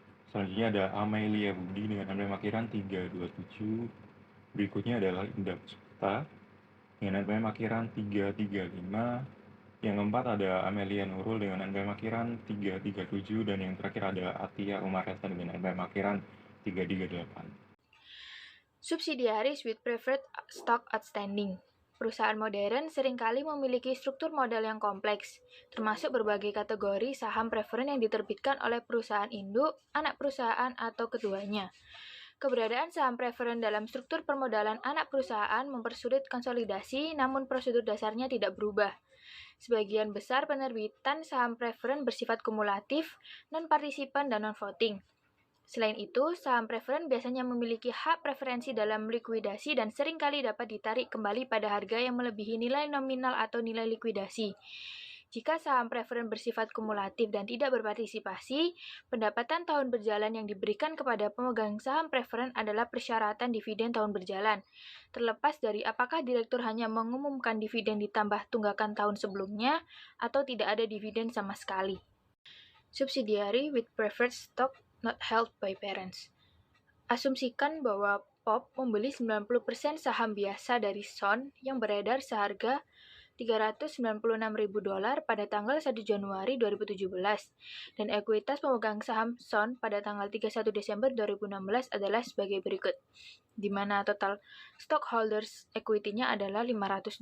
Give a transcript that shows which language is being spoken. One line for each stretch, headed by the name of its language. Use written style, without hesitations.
Indonesian: Selanjutnya ada Amelia Budi dengan NPM Akhiran 327. Berikutnya adalah Indah Puspita dengan NPM Akhiran 335. Yang keempat ada Amelia Nurul dengan NPM Akhiran 337. Dan yang terakhir ada Atia Umareta dengan NPM Akhiran 338.
English: Subsidiaries with preferred stock outstanding.
Indonesian: Perusahaan modern seringkali memiliki struktur modal yang kompleks, termasuk berbagai kategori saham preferen yang diterbitkan oleh perusahaan induk, anak perusahaan, atau keduanya. Keberadaan saham preferen dalam struktur permodalan anak perusahaan mempersulit konsolidasi, namun prosedur dasarnya tidak berubah. Sebagian besar penerbitan saham preferen bersifat kumulatif, non-partisipan, dan non-voting. Selain itu, saham preferen biasanya memiliki hak preferensi dalam likuidasi dan seringkali dapat ditarik kembali pada harga yang melebihi nilai nominal atau nilai likuidasi. Jika saham preferen bersifat kumulatif dan tidak berpartisipasi, pendapatan tahun berjalan yang diberikan kepada pemegang saham preferen adalah persyaratan dividen tahun berjalan, terlepas dari apakah direktur hanya mengumumkan dividen ditambah tunggakan tahun sebelumnya atau tidak ada dividen sama sekali.
English: Subsidiary with preferred stock not held by parents.
Indonesian: Asumsikan bahwa POP membeli 90% saham biasa dari Son yang beredar seharga $396.000 pada tanggal 1 Januari 2017 dan ekuitas pemegang saham Son pada tanggal 31 Desember 2016 adalah sebagai berikut, di mana total stockholders equity-nya adalah $500.